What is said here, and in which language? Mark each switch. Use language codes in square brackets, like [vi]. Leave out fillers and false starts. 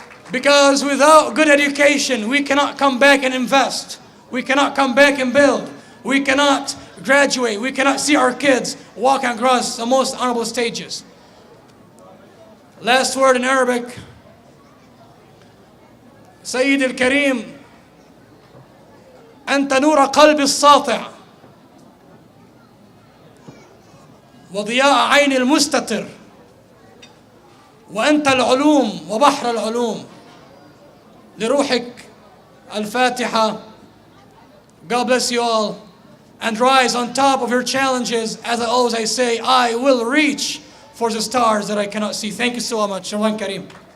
[en] Because without good education, we cannot come back and invest. We cannot come back and build. We cannot graduate. We cannot see our kids walk across the most honorable stages. Last word in Arabic. [ar] سيدي الكريم أنت نور قلبي الساطع وضياء عين المستتر وأنت العلوم وبحر العلوم لروحك الفاتحة. [en] God bless you all, and rise on top of your challenges. As I always say, I will reach for the stars that I cannot see. Thank you so much. Ramadan Kareem.